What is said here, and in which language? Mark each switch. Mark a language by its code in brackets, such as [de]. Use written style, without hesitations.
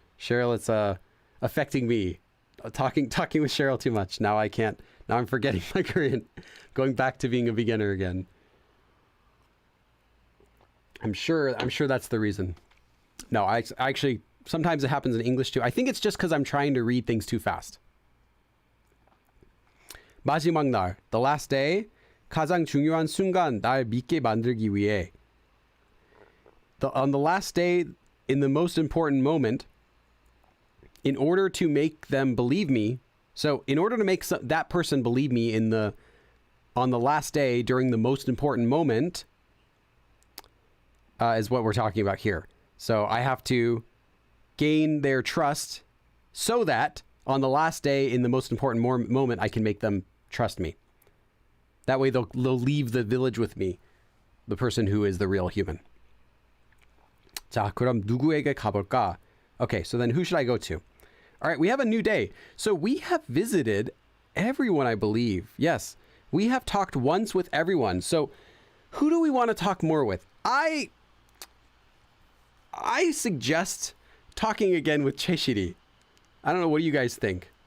[en] Cheryl, it's affecting me. Talking with Cheryl too much. Now I can't. Now I'm forgetting my Korean. Going back to being a beginner again. I'm sure that's the reason. No, I actually, sometimes it happens in English too. I think it's just because I'm trying to read things too fast. [ko] 마지막 날, [en] the last day, [ko] 가장 중요한 순간, 날 믿게 만들기 위해. [en] On the last day, in the most important moment, in order to make them believe me, so in order to make that person believe me on the last day during the most important moment, is what we're talking about here. So I have to gain their trust so that on the last day in the most important moment, I can make them trust me. That way they'll leave the village with me, the person who is the real human. [ko] 자, 그럼 누구에게 가볼까? [en] Okay, so then who should I go to? All right, we have a new day. So we have visited everyone, I believe. Yes, we have talked once with everyone. So who do we want to talk more with? I suggest talking again with Cheshiri. I don't know, what do you guys think?